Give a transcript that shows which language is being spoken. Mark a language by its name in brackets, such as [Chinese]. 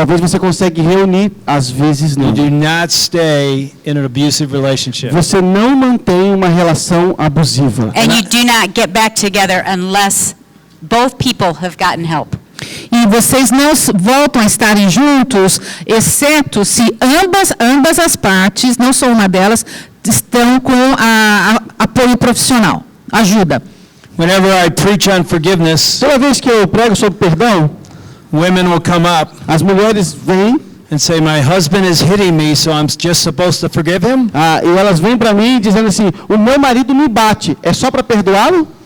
[Portuguese] você consegue reunir, às vezes [English] You [Portuguese] não. [English] do not stay in an abusive relationship. [Portuguese] Você não mantém uma relação abusiva. [English] And you do not get back together unless both people have gotten help. [Portuguese] E vocês não voltam a estarem juntos, exceto se ambas as partes, não só uma delas, estão com apoio profissional, ajuda. [English] Whenever I preach on forgiveness, [Portuguese] Toda vez que eu prego sobre perdão, [English] women will come up [Portuguese] as mulheres vêm [English] and say, my husband is hitting me, so I'm just supposed to forgive him? [Portuguese] e elas vêm para mim dizendo assim, o meu marido me bate, é só para perdoá-lo?